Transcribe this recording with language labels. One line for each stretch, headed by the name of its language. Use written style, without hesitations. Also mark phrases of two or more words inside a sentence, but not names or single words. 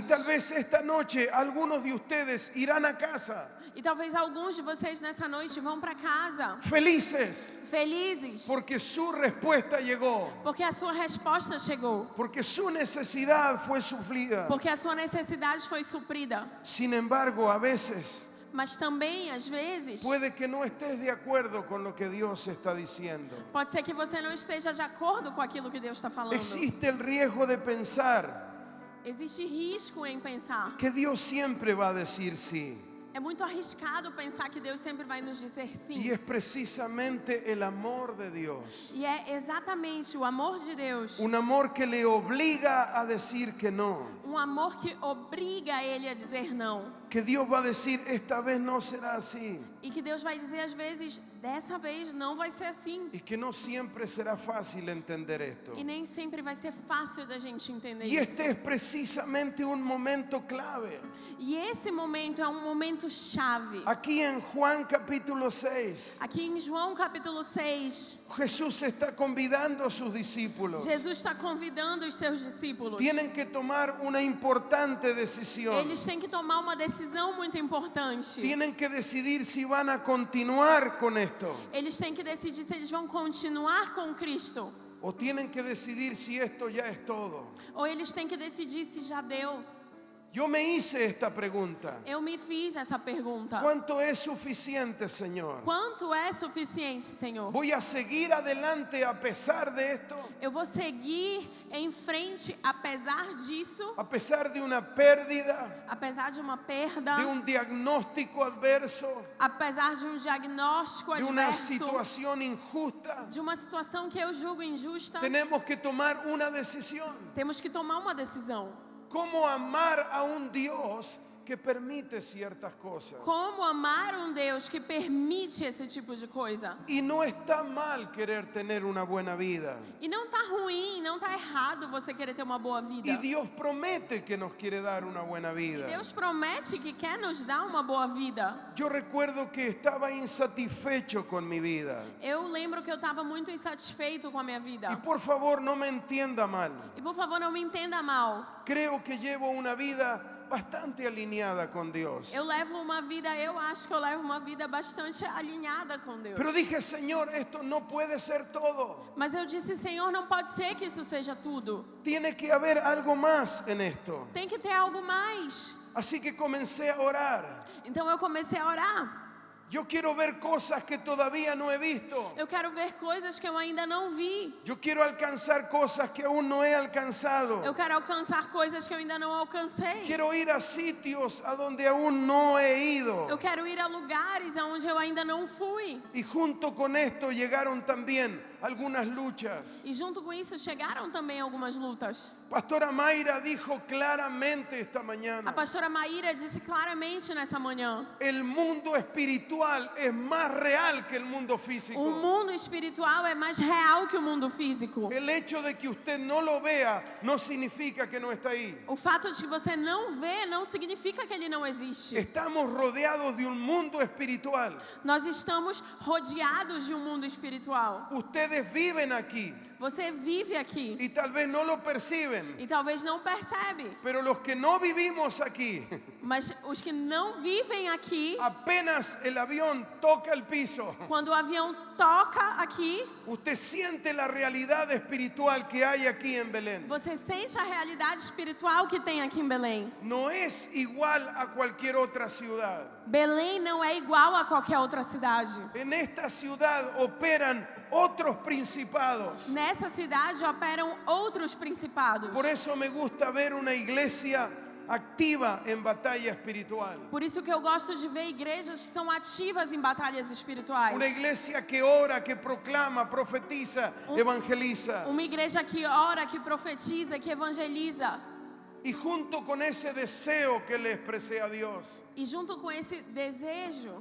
Spanish: Y tal vez esta noche algunos de ustedes irán a casa
Portuguese: E talvez alguns de vocês nessa noite vão para casa
Spanish: felices
Portuguese: felizes,
Spanish: porque su respuesta llegó,
Portuguese: porque a sua resposta chegou,
Spanish: porque su necesidad fue suplida.
Portuguese: porque a sua necessidade foi suprida.
Spanish: Sin embargo, a veces
Portuguese: Mas também, às vezes,
Spanish: puede que no estés de acuerdo con lo que Dios está diciendo.
Portuguese: pode ser que você não esteja de acordo com aquilo que Deus está falando.
Spanish: Existe el riesgo de pensar
Portuguese: Existe risco em pensar.
Spanish: que Dios siempre va a decir sí.
Portuguese: É muito arriscado pensar que Deus sempre vai nos dizer
Spanish: Y
Portuguese: sim.
Spanish: es precisamente el amor de Dios.
Portuguese: E é exatamente o amor de Deus,
Spanish: Un amor que le obliga a decir que no.
Portuguese: um amor que obriga ele a dizer não.
Spanish: Que Dios va a decir, esta vez no será así.
Portuguese: E que Deus vai dizer às vezes, dessa vez não vai ser assim.
Spanish: Y que no siempre será fácil entender esto.
Portuguese: E nem sempre vai ser fácil da gente entender
Spanish: Y
Portuguese: isso.
Spanish: este es precisamente un momento clave.
Portuguese: E esse momento é um momento chave.
Spanish: Aquí en Juan capítulo 6,
Portuguese: Aqui em João capítulo 6,
Spanish: Jesús está convidando a sus discípulos.
Portuguese: Jesus está convidando os seus discípulos.
Spanish: Tienen que tomar una importante decisión.
Portuguese: Eles têm que tomar uma decisão muito importante.
Spanish: Tienen que decidir si van a continuar con esto
Portuguese: Eles têm que decidir se eles vão continuar com Cristo.
Spanish: o tienen que decidir si esto ya es todo.
Portuguese: Ou eles têm que decidir se já deu.
Spanish: Yo me hice esta pregunta.
Portuguese: Eu me fiz essa pergunta.
Spanish: ¿Cuánto es suficiente, Señor?
Portuguese: Quanto é suficiente, Senhor?
Spanish: ¿Voy a seguir adelante a pesar de esto?
Portuguese: Eu vou seguir em frente apesar disso,
Spanish: ¿A pesar de una pérdida?
Portuguese: apesar de uma perda,
Spanish: ¿De un diagnóstico adverso?
Portuguese: apesar de um diagnóstico
Spanish: ¿De una
Portuguese: adverso,
Spanish: situación injusta?
Portuguese: de uma situação que eu julgo injusta?
Spanish: Tenemos que tomar una decisión.
Portuguese: Temos que tomar uma decisão.
Spanish: ¿Cómo amar a un Dios que permite ciertas cosas?
Portuguese: Como amar um Deus que permite esse tipo de coisa?
Spanish: Y no está mal querer tener una buena vida.
Portuguese: E não tá ruim, não tá errado você querer ter uma boa vida.
Spanish: Y Dios promete que nos quiere dar una buena vida.
Portuguese: Deus promete que quer nos dar uma boa vida.
Spanish: Yo recuerdo que estaba insatisfecho con mi vida.
Portuguese: Eu lembro que eu estava muito insatisfeito com a minha
Spanish: Y
Portuguese: vida.
Spanish: por favor, no me entienda mal.
Portuguese: E por favor, não me entenda mal.
Spanish: Creo que llevo una vida bastante alineada con Dios.
Portuguese: Eu acho que eu levo uma vida bastante alinhada com Deus.
Spanish: Pero dije, Señor, esto no puede ser todo.
Portuguese: Mas eu disse, Senhor, não pode ser que isso seja tudo.
Spanish: Tiene que haber algo más en esto.
Portuguese: Tem que ter algo mais.
Spanish: Así que comencé a orar.
Portuguese: Então eu comecei a orar.
Spanish: Yo quiero ver cosas que todavía no he visto.
Portuguese: Eu quero ver coisas que eu ainda não vi.
Spanish: Yo quiero alcanzar cosas que aún no he alcanzado.
Portuguese: Eu quero alcançar coisas que eu ainda não alcancei.
Spanish: Quiero ir a sitios a donde aún no he ido.
Portuguese: Eu quero ir a lugares aonde eu ainda não fui.
Spanish: Y junto con esto llegaron también algunas luchas.
Portuguese: E junto com isso chegaram também algumas lutas.
Spanish: Pastora Mayra dijo claramente esta
Portuguese: A
Spanish: mañana,
Portuguese: pastora Maíra disse claramente nessa manhã:
Spanish: el mundo espiritual es más real que el mundo físico.
Portuguese: o mundo espiritual é mais real que o mundo físico.
Spanish: El hecho de que usted no lo vea no significa que no está ahí.
Portuguese: O fato de que você não vê não significa que ele não existe.
Spanish: Estamos rodeados de un mundo espiritual.
Portuguese: Nós estamos rodeados de um mundo espiritual.
Spanish: Ustedes viven aquí
Portuguese: Você vive aqui
Spanish: y tal vez no lo perciben,
Portuguese: e talvez não percebe.
Spanish: pero los que no vivimos aquí,
Portuguese: Mas os que não vivem aqui,
Spanish: apenas el avión toca el piso,
Portuguese: quando o avião toca aqui,
Spanish: usted siente la realidad espiritual que hay aquí en Belén.
Portuguese: você sente a realidade espiritual que tem aqui em Belém.
Spanish: No es igual a cualquier otra ciudad.
Portuguese: Belém não é igual a qualquer outra cidade.
Spanish: En esta ciudad operan otros principados.
Portuguese: Nessa cidade operam outros principados.
Spanish: Por eso me gusta ver una iglesia activa en batalla espiritual.
Portuguese: Por isso que eu gosto de ver igrejas que são ativas em batalhas espirituais.
Spanish: Una iglesia que ora, que proclama, profetiza, evangeliza.
Portuguese: Uma igreja que ora, que profetiza, que evangeliza.
Spanish: Y junto con ese deseo que le expresé a Dios,
Portuguese: E junto com esse desejo,